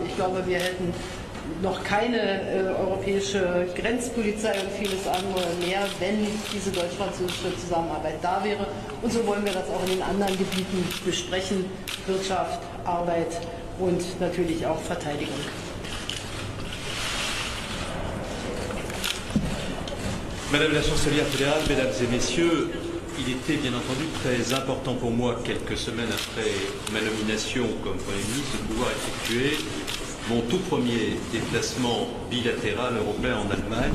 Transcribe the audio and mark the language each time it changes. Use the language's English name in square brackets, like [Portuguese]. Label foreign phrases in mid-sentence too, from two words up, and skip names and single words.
[German] Ich glaube, wir hätten noch keine europäische Grenzpolizei und vieles andere mehr, wenn diese deutsch-französische Zusammenarbeit da wäre. Und so wollen wir das auch in den anderen Gebieten besprechen: Wirtschaft, Arbeit und natürlich auch Verteidigung. [French] Madame la Chancelière fédérale, Mesdames et Messieurs, il était bien entendu très important pour moi, quelques semaines après ma nomination comme Premier ministre, de pouvoir effectuer mon tout premier déplacement bilatéral européen en Allemagne.